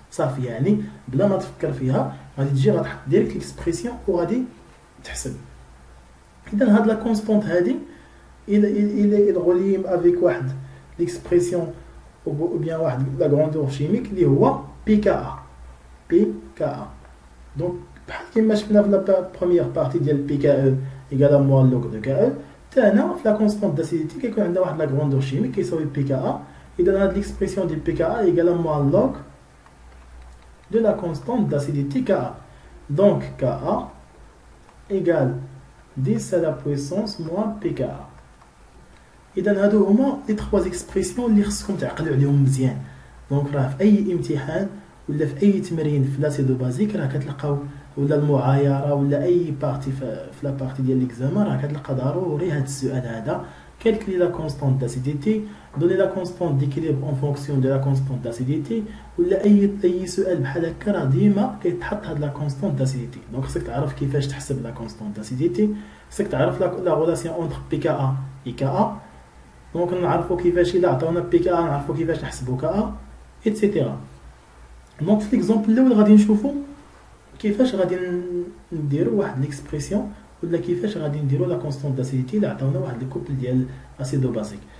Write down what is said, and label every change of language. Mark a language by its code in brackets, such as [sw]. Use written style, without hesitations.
[ar] صافي يعني بلا ما تفكر فيها غادي تجي غتحط ديريكت ليكسبريسيون وغادي تحسب. اذا هاد لا كونستونت هادي [fr] il relie avec [ar] واحد ليكسبريسيون [fr] ou bien [ar] واحد لا غروندور شيميك اللي هو pKa. [fr] pKa. Donc, comme je l'ai vu dans la première partie de pKe égale à moins log de Ke, la constante d'acidité qui a une grandeur chimique qui est pKa, et dans l'expression de pKa égale à moins log de la constante d'acidité Ka. Donc, Ka égale 10 à la puissance moins pKa. Et dans les trois expressions [ar] اللي خصكم تعقلوا عليهم مزيان. Donc, راه في أي امتحان ولا في اي تمرين في لاسيدو بازيك راه كتلقاو ولا المعايره ولا اي بارتي في لا بارتي ديال ليكزامان راه كتلقى ضروري هذا السؤال هذا [fr] calculer la constante d'acidité, donner la constante d'équilibre en fonction de la constante d'acidité, [ar] ولا اي سؤال بحال هكا راه ديما كيتحط [fr] هاد لا كونستانت داسيديتي. [ar] دونك خصك تعرف كيفاش تحسب لا كونستانت داسيديتي، خصك تعرف لا غولاسيون اونتر بي كا ا اي كا ا. دونك نعرفوا كيفاش الا عطاونا بي كا ا نعرفوا كيفاش نحسبوا كا ا ايتترا. دونك في ليكزامبل الاول غادي نشوفوا كيفاش غادي نديروا واحد ليكسبرسيون ولا كيفاش غادي نديروا لا كونستانت داسيديتي اللي عطاونا واحد الكوبل ديال اسيدو بازيك.